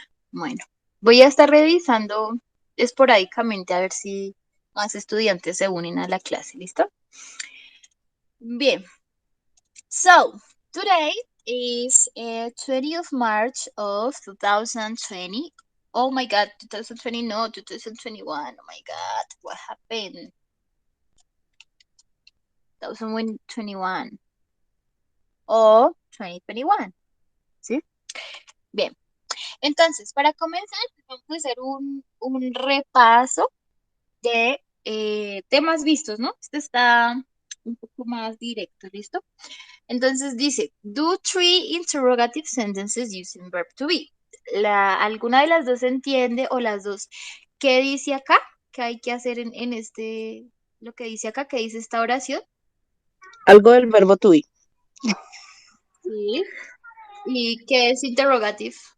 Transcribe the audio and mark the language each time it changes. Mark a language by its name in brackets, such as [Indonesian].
[Spanish] Bueno, voy a estar revisando esporádicamente a ver si más estudiantes se unen a la clase, ¿listo? Bien, [English] so today is 20th of March of 2020. Oh my God, 2020, no, 2021. Oh my God, what happened? [Spanish] 2021 o 2021, ¿sí? Bien, entonces, para comenzar, vamos a hacer un repaso de temas vistos, ¿no? Este está un poco más directo, ¿listo? Entonces dice, [English] do three interrogative sentences using verb to be. [Spanish] ¿Alguna de las dos se entiende o las dos? ¿Qué dice acá? ¿Qué hay que hacer en este, lo que dice acá? ¿Qué dice esta oración? Algo del verbo to be. Sí. ¿Y qué es interrogative?